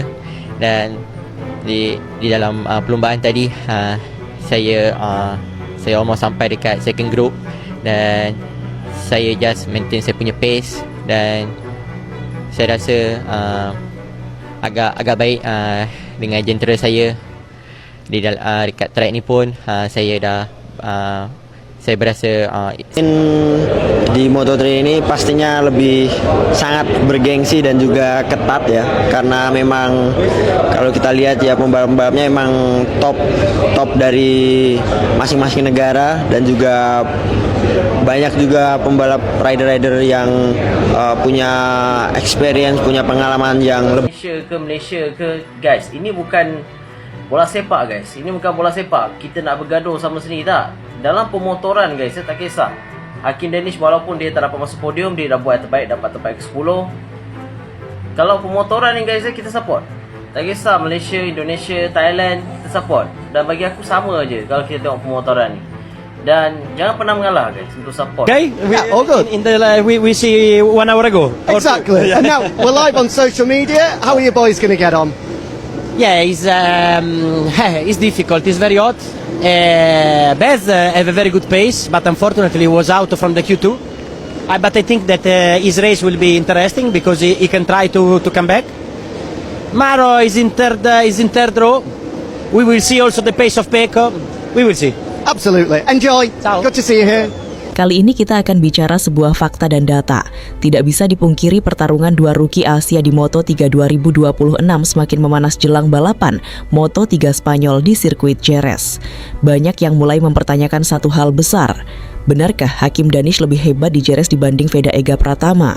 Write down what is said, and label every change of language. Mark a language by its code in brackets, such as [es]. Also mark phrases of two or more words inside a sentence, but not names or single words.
[ms] Dan di dalam perlumbaan tadi saya almost sampai dekat [en] second group, [ms] dan saya [en] just maintain [ms] saya punya pace, dan saya rasa agak baik dengan jentera saya dekat track ni pun. Saya berasa [id] di Moto3 ini pastinya lebih sangat bergengsi dan juga ketat ya, karena memang kalau kita lihat ya pembalap-pembalapnya emang top dari masing-masing negara, dan juga banyak juga pembalap rider-rider yang punya experience, punya pengalaman yang lebih. [ms] Malaysia ke guys, ini bukan bola sepak guys, ini bukan bola sepak. Kita nak bergaduh sama sini tak. Dalam pemotoran guys, saya tak kisah Hakim Danish walaupun dia tak dapat masuk podium, dia dah buat yang terbaik, dapat terbaik ke-10. Kalau pemotoran ni guys, kita support. Tak kisah Malaysia, Indonesia, Thailand, kita support. Dan bagi aku sama je kalau kita tengok pemotoran ni. Dan jangan pernah mengalah guys untuk support. [en] Okay, Yeah, all good. In the we see 1 hour ago. Exactly. And now we're live on social media. How are you boys going to get on? Yeah, it's difficult. It's very hot. Bez have a very good pace, but unfortunately he was out from the Q2. But I think that his race will be interesting because he can try to come back. Maro is in third row. We will see also the pace of Pecco. We will see. Absolutely. Enjoy. Ciao. Good to see you here. [id] Kali ini kita akan bicara sebuah fakta dan data. Tidak bisa dipungkiri pertarungan dua rookie Asia di Moto3 2026 semakin memanas jelang balapan Moto3 Spanyol di sirkuit Jerez. Banyak yang mulai mempertanyakan satu hal besar. Benarkah Hakim Danish lebih hebat di Jerez dibanding Veda Ega Pratama?